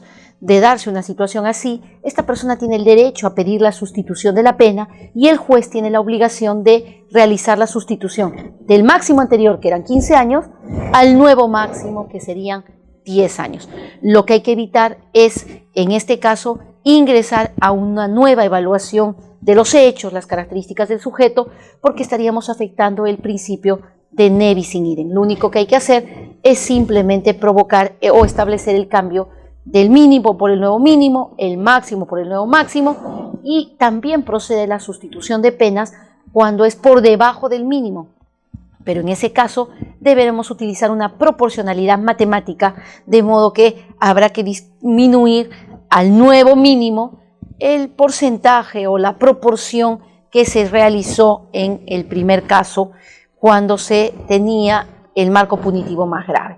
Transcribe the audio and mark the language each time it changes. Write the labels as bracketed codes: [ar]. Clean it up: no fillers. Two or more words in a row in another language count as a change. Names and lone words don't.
[es] De darse una situación así, esta persona tiene el derecho a pedir la sustitución de la pena y el juez tiene la obligación de realizar la sustitución del máximo anterior, que eran 15 años, al nuevo máximo, que serían 10 años. Lo que hay que evitar es, en este caso, ingresar a una nueva evaluación de los hechos, las características del sujeto, porque estaríamos afectando el principio de [la] ne bis in idem. [es] Lo único que hay que hacer es simplemente provocar o establecer el cambio del mínimo por el nuevo mínimo, el máximo por el nuevo máximo, y también procede la sustitución de penas cuando es por debajo del mínimo. Pero en ese caso deberemos utilizar una proporcionalidad matemática, de modo que habrá que disminuir al nuevo mínimo el porcentaje o la proporción que se realizó en el primer caso cuando se tenía el marco punitivo más grave.